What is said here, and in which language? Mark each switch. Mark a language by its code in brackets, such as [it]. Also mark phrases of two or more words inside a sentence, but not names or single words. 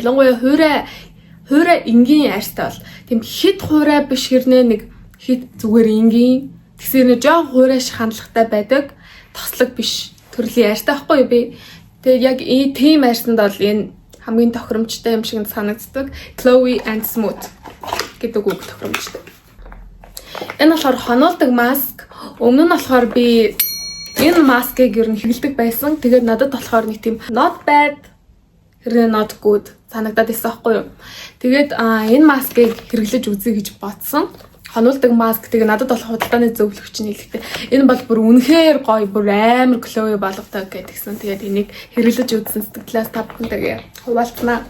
[mn] Ялангуяа хуурай энгийн арьстай бол тийм хит хуурай биш хэрнээ нэг хит зүгээр энгийн тэгсэр нэг жоох хуурай шиг хандлагатай байдаг тослог биш төрлийн арьстай байхгүй юу би. Тэгээд яг тийм арьсанд бол энэ хамгийн тохиромжтой юм шиг санагддаг. [en] Glowy and smooth [mn] гэдэг үг тохиромжтой. Энэ болохоор хонуулдаг маск. Өмнө нь болохоор би энэ маскыг ер нь хэрэглэдэг байсан. Тэгээд надад болохоор нэг тийм [en] not bad [mn] хэрнээ [en] not good [mn] санагдаад байсан байхгүй юу. Тэгээд энэ маскыг хэрэглэж үзье гэж бодсон. Хонуулдаг маск тэгээд надад бол худалдааны зөвлөгч нь хэлэхдээ энэ бол бүр үнэхээр гоё, бүр амар glowy болгодог гэдгсэн. Тэгээд энийг хэрэглэж үзсэн сэтгэлээс та бүхэнтэйгээ хуваалцнаа.